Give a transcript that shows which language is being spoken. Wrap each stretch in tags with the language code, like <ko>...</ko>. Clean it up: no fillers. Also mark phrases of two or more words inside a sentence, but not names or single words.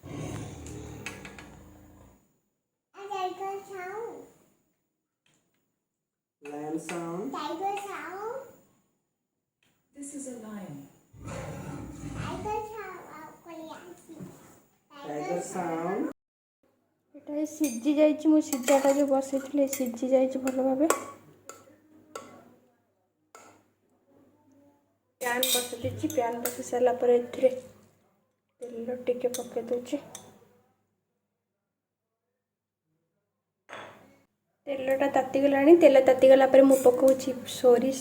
<en>Lion sound. This is a lion. Tiger sound.</en> <or>ଏଟା ସିଝି ଯାଇଛି, ମୁଁ ସିଝାଟା ଯେଉଁ ବସେଇଥିଲି ସିଝି ଯାଇଛି ଭଲ ଭାବେ। ପ୍ୟାନ୍ ବସେଇ ଦେଇଛି, ପ୍ୟାନ୍ ବସେଇ ସାରିଲା ପରେ ଏଥିରେ ତେଲ ଟିକେ ପକାଇ ଦେଉଛି। ତେଲଟା ତାତିଗଲାଣି, ତେଲ ତାତିଗଲା ପରେ ମୁଁ ପକାଉଛି ସୋରିଷ।</or>